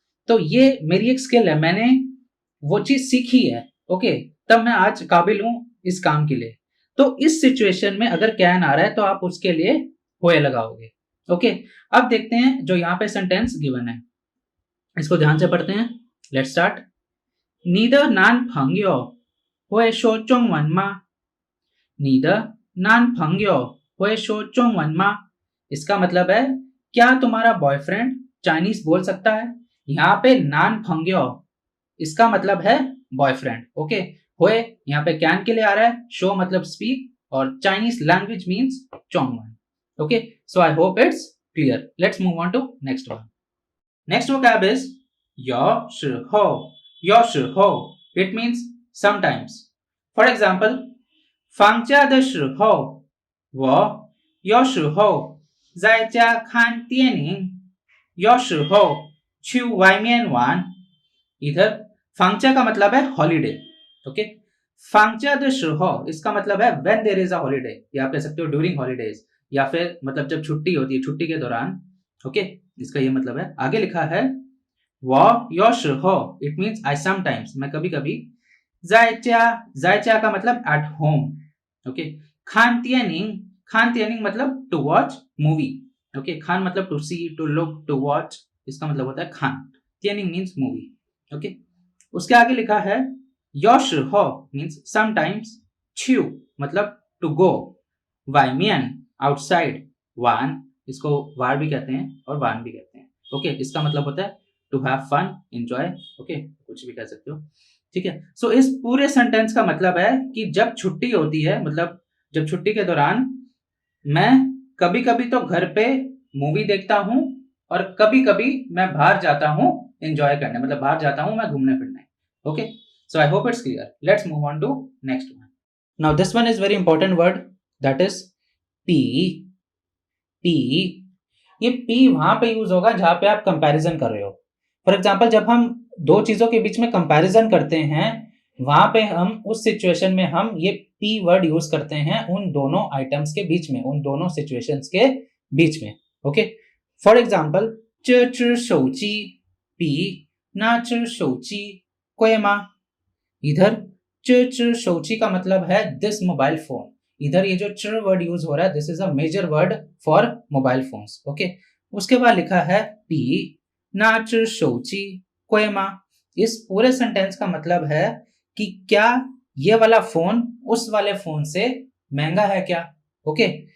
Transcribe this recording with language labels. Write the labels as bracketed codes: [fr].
[hi] तो ये मेरी एक स्किल है, मैंने वो चीज सीखी है. ओके, तब मैं आज काबिल हूं इस काम के लिए. तो इस सिचुएशन में अगर कैन आ रहा है तो आप उसके लिए हुए लगाओगे. ओके, अब देखते हैं जो यहाँ पे सेंटेंस गिवन है, इसको ध्यान से पढ़ते हैं. [en] Let's start. [zh] 你的男朋友会说中文吗? 你的男朋友会说中文吗? [hi] इसका मतलब है क्या तुम्हारा बॉयफ्रेंड चाइनीज बोल सकता है. यहाँ पे नान फंग्यो इसका मतलब है बॉयफ्रेंड. ओके, हुए यहाँ पे कैन के लिए आ रहा है, शो मतलब स्पीक, और Chinese language means चोंगवन. [en] Okay, so I hope it's clear. Let's move on to next one. Next vocab is 有时候. 有时候 it means sometimes. For example, [zh] 放假的时候我有时候在家看电影，有时候去外面玩. [hi] इधर 放假का मतलब है हॉलीडे. ओके, [zh] 放假的时候 [hi] इसका मतलब है [en] when there is a holiday, [hi] या आप कह सकते हो [en] during holidays, [hi] या फिर मतलब जब छुट्टी होती है, छुट्टी के दौरान. ओके, इसका ये मतलब है. आगे लिखा है [zh] 我有时候 [en] it means I sometimes, [hi] मैं कभी कभी. [zh] 在家 [hi] का मतलब [en] at home. [hi] ओके, [zh] 看电影 [hi] मतलब [en] to watch movie. [hi] Okay, Khan मतलब [en] to see, to look, to watch. [hi] इसका मतलब होता है खाना, तियनिंग मीन्स मूवी, ओके। उसके आगे लिखा है योश हो मीन्स समटाइम्स, च्यू मतलब टू गो, वाइमियन आउटसाइड, वान इसको वार भी कहते हैं और वान भी कहते हैं, ओके। इसका मतलब होता है [en] to have fun, [hi] enjoy, okay, कुछ भी कह सकते हो, ठीक है। सो इस पूरे सेंटेंस का मतलब है कि जब छुट्टी होती है, मतलब जब छुट्टी के दौरान मैं कभी कभी तो घर पे मूवी देखता हूं और कभी कभी मैं बाहर जाता हूं एंजॉय करने, मतलब बाहर जाता हूं मैं घूमने फिरने, okay. [en] So I hope it's clear. Let's move on to next one. Now this one is very important word, that is P. [hi] P, ये पी वहां पे यूज होगा जहां पे आप कंपैरिजन कर रहे हो। फॉर एग्जांपल जब हम दो चीजों के बीच में कंपैरिजन करते हैं, वहां पे हम उस सिचुएशन में हम ये पी वर्ड यूज करते हैं उन दोनों आइटम्स के बीच में, उन दोनों सिचुएशंस के बीच में, ओके। [en] for example [zh] 这只手机比那只手机贵吗? [hi] इधर [zh] 这只手机 [hi] का मतलब है [en] this mobile phone, [hi] इधर ये जो च वर्ड यूज हो रहा है, [en] this is a major word for mobile phones, [hi] okay. उसके बाद लिखा है पी ना च शौची कोयमा। इस पूरे सेंटेंस का मतलब है कि क्या ये वाला फोन उस वाले फोन से महंगा है क्या, ओके।